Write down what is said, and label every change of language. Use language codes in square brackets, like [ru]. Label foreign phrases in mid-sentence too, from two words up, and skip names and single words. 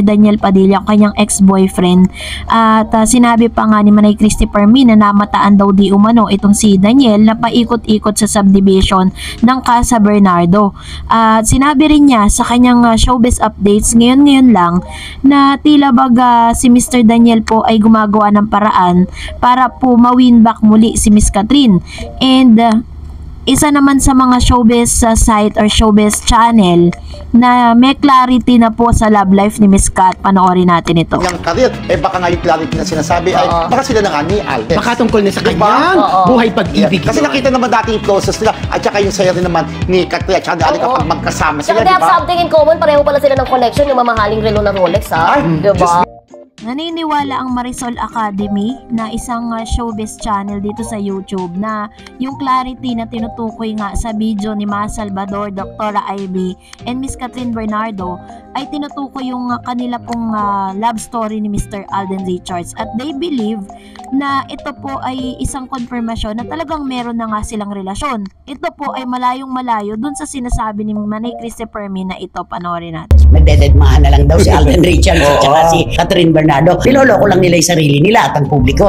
[tl] Daniel Padilla, kanyang ex-boyfriend. At sinabi pa nga ni Manay Christy Permin na namataan daw di umano itong si Daniel na paikot-ikot sa subdivision ng Casa Bernardo. At sinabi rin niya sa kanyang [en] showbiz updates [tl] ngayon lang na tila baga si Mr. Daniel po ay gumagawa ng paraan para po ma- [en] win back [tl] muli si Miss Catherine. And isa naman sa mga [en] showbiz site or showbiz channel [tl] na may clarity na po sa [en] love life [tl] ni Miss Cat. Panoorin natin ito. Yung career, baka nga yung clarity na sinasabi ay baka sila na nga ni Alden. Baka tungkol na sa kanyang buhay pag-ibig. Kasi nakita naman dati yung closest nila at saka yung saya rin naman ni Catherine at saka Alden kapag magkasama sila, [en] they have something in common, [tl] pareho pala sila ng connection, yung mamahaling relo ng Rolex, ha? Diba? Naniniwala ang Marisol Academy na isang [en] showbiz channel [tl] dito sa YouTube na yung clarity na tinutukoy nga sa video ni Ma Salvador, Dr. Ivy, and Miss Catherine Bernardo ay tinutukoy yung kanila pong [en] love story [tl] ni Mr. Alden Richards. At [en] they believe [tl] na ito po ay isang konfirmasyon na talagang meron na nga silang relasyon. Ito po ay malayong malayo dun sa sinasabi ni Manay Christy Permin na ito. Panoorin natin. Magdededmahan na lang daw si Alden Richards at saka si Catherine Bernardo. Niloloko lang nila yung sarili nila at ang publiko.